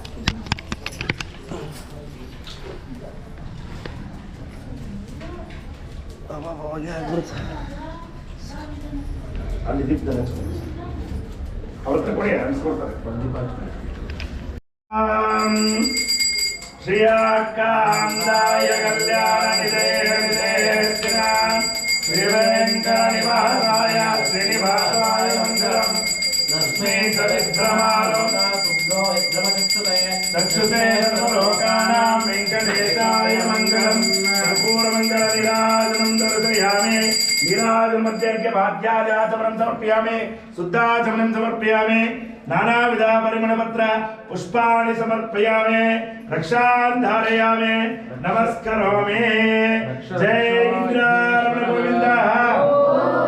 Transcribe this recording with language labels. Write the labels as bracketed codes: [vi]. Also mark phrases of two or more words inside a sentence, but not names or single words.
[kn] ಅಲ್ಲಿ ದೀಪ ಅವ್ರ ಹತ್ರ ಕೊಡಿ ಅನ್ಸ್ಕೊಡ್ತಾರೆ [sa] ಶ್ರೀಯಾಕಾಂದಾಯ ಕಲ್ಯಾಣ ನಿಧೇಯ ಶ್ರೀವೆಂಕಟನಿವಾಸಾಯ ಶ್ರೀನಿವಾಸಾಯ ಮಂಗಲಂ ಲಕ್ಷ್ಮೀ ಸವಿಭ್ರಮಾಲೋ चक्षुषे सर्वलोकानां वेङ्कटेशाय मङ्गलं कर्पूरमङ्गलनीराजनं दर्शयामि नीराजनमध्यर्घ्यपाद्याजाचमनं समर्पयामि शुद्धाचमनं समर्पयामि नानाविध परिमलपत्र पुष्पाणि समर्पयामि रक्षान् धारयामि नमस्करोमि जय इंद्र रमण गोविंद